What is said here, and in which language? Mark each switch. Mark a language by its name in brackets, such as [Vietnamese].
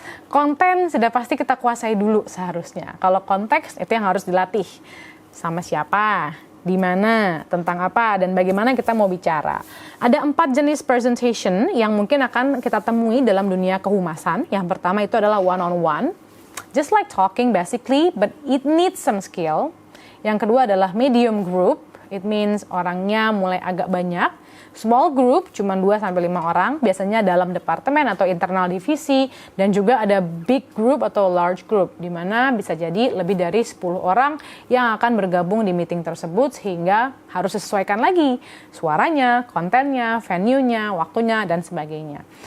[Indonesian] Konten sudah pasti kita kuasai dulu seharusnya. Kalau konteks itu yang harus dilatih. Sama siapa, di mana, tentang apa, dan bagaimana kita mau bicara. Ada 4 jenis presentation yang mungkin akan kita temui dalam dunia kehumasan. Yang pertama itu adalah one-on-one. [English] Just like talking basically, but it needs some skill. [Indonesian] Yang kedua adalah medium group, [English] it means [Indonesian] orangnya mulai agak banyak. Small group, cuma 2-5 orang, biasanya dalam departemen atau internal divisi. Dan juga ada big group atau large group, di mana bisa jadi lebih dari 10 orang yang akan bergabung di meeting tersebut, sehingga harus sesuaikan lagi suaranya, kontennya, venue-nya, waktunya, dan sebagainya.